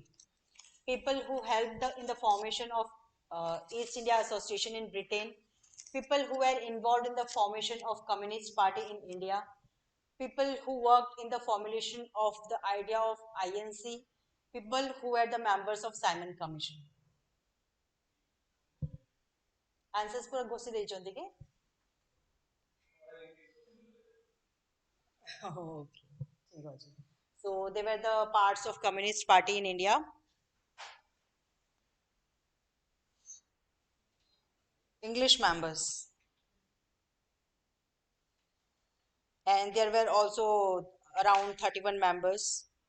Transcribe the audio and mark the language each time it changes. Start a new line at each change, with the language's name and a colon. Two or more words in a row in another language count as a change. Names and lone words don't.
English: People who helped in the formation of East India Association in Britain, people who were involved in the formation of Communist Party in India, people who worked in the formulation of the idea of INC, people who were the members of Simon Commission.
Odia: Answers ପୂରା ଘୋଷିତ ଦେଇଛନ୍ତି କି?
English: Okay. So they were the parts of Communist Party in India. English members. And there were also around 31 members.